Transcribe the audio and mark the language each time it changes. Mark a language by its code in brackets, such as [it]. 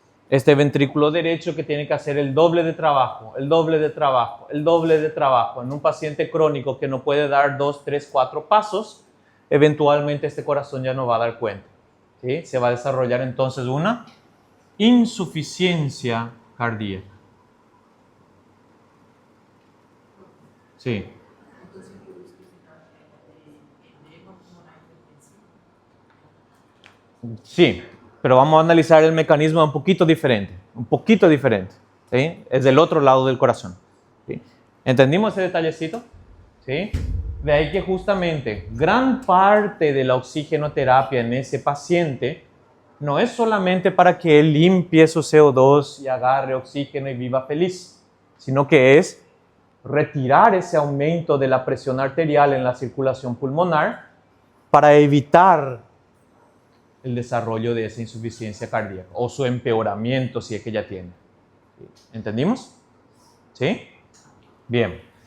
[es] Este ventrículo derecho que tiene que hacer el doble de trabajo, el doble de trabajo, el doble de trabajo. En un paciente crónico que no puede dar 2, 3, 4 pasos, eventualmente este corazón ya no va a dar cuenta. ¿Sí? Se va a desarrollar entonces una insuficiencia cardíaca. Sí. [pt] Entonces, por isso que fica edema pulmonar hipertensivo. [es] Sí, pero vamos a analizar el mecanismo un poquito diferente, ¿sí? Es del otro lado del corazón. ¿Sí? ¿Entendimos ese detallecito? ¿Sí? De ahí que justamente gran parte de la oxigenoterapia en ese paciente no es solamente para que él limpie su CO2 y agarre oxígeno y viva feliz, sino que es retirar ese aumento de la presión arterial en la circulación pulmonar para evitar el desarrollo de esa insuficiencia cardíaca o su empeoramiento si es que ya tiene. ¿Entendimos? ¿Sí? Bien.